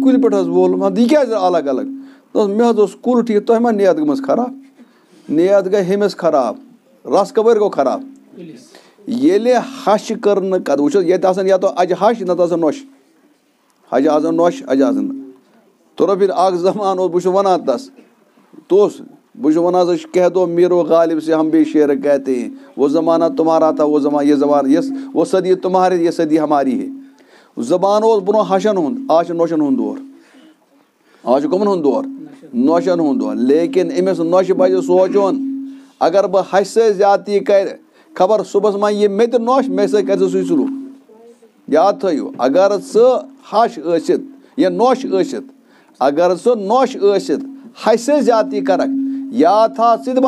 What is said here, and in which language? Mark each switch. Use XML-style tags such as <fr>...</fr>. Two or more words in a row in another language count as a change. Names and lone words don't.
<ks>کُلہِ پٮ۪ٹھ حظ وول یہِ کیٛازِ درٛاو الگ الگ دوٚپُس مےٚ حظ اوس کُل ٹھیٖک تۄہہِ ما نیت گٔمٕژ خراب نیت گٔے ہُمِس خراب رَس کَپٲرۍ گوٚو خراب ییٚلہِ ہَشہِ کٔر نہٕ قدٕر وٕچھ حظ ییٚتہِ آسان یا تو اَجہِ ہَش نَتہٕ آسان نۄش اَجہِ آسان نۄش اَجہِ آسان تورو پھِر اَکھ زمانہٕ اوس بہٕ چھُس وَنان تَس بہٕ چھُس وَنان سُہ</ks> <ur>کہہ دو میٖرو غالب سے ہم بھی شعر کہتے ہیں وہ زمانہ تمہارا تھا وہ زمانہ</ur> <ks>یہِ زمانہٕ یۄس</ks> <ur>وہ صدی تمہاری یہِ صدی ہماری ہے</ur> <ks>زبان اوس برونٛہہ ہَشَن ہُنٛد آز چھُ نۄشَن ہُنٛد دور آز چھُ کٕمَن ہُنٛد دور نۄشَن ہُنٛد دور لیکِن أمِس نۄشہِ پَزِ سونٛچُن اگر بہٕ ہَشہِ سۭتۍ زیادتی کَرِ خبر صُبحَس ما یہِ مےٚ تہِ نۄش مےٚ سۭتۍ کَرِ سُہ سُے سلوٗک याद थٲیِو اگر ژٕ ہش ٲسِتھ یا نۄش ٲسِتھ اگر ژٕ نۄش ٲسِتھ ہشہِ سۭتۍ زیادتی کَرکھ یاد تھاو ژٕ تہِ</ks>